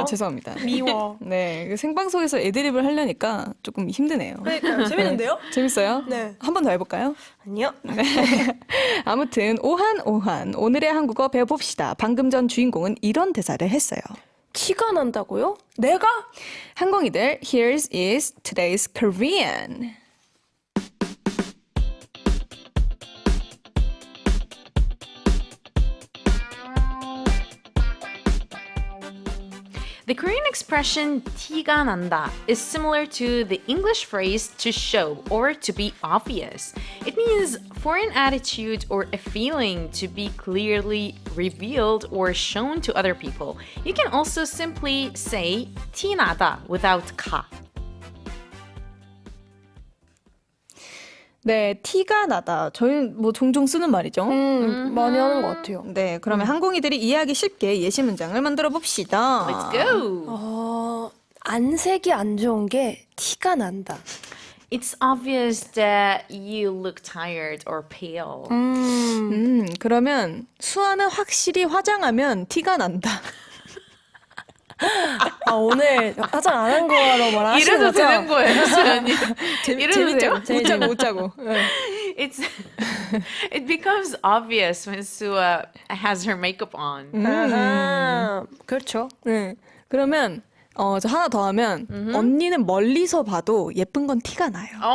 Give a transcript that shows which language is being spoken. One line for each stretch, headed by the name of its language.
Korean: 아, 죄송합니다. 미워. 네, 그 생방송에서 애드립을 하려니까 조금 힘드네요. 그러니까요. 재밌는데요? 재밌어요? 네. 한 번 더 해볼까요? 아니요. 아무튼 오한 오늘의 한국어 배워봅시다. 방금 전 주인공은 이런 대사를 했어요. 티가 난다고요? 내가?
English: 항공이들, here's is today's Korean. The Korean expression 티가 난다 is similar to the English phrase to show or to be obvious. It means for an attitude or a feeling to be clearly revealed or shown to other people. You can also simply say 티 나다 without 가.
Korean: 네, 티가 나다. 저희는 뭐 종종 쓰는 말이죠. 많이 하는 것 같아요. 네, 그러면 항공이들이 이해하기 쉽게 예시 문장을 만들어 봅시다.
English: Let's go!
Korean: 안색이 안 좋은 게 티가 난다.
English: It's obvious that you look tired or pale.
Korean: 그러면 수아는 확실히 화장하면 티가 난다. 아 오늘 화장 안 한 거로 말하시는 이래도 거죠? 되는 거예요, 수연이. 이래도 돼요? 못 자고.
English: It's it becomes obvious when Sua has her makeup on.
Korean: 아하, 그렇죠. 네. 그러면 저 하나 더 하면 언니는 멀리서 봐도 예쁜 건 티가 나요.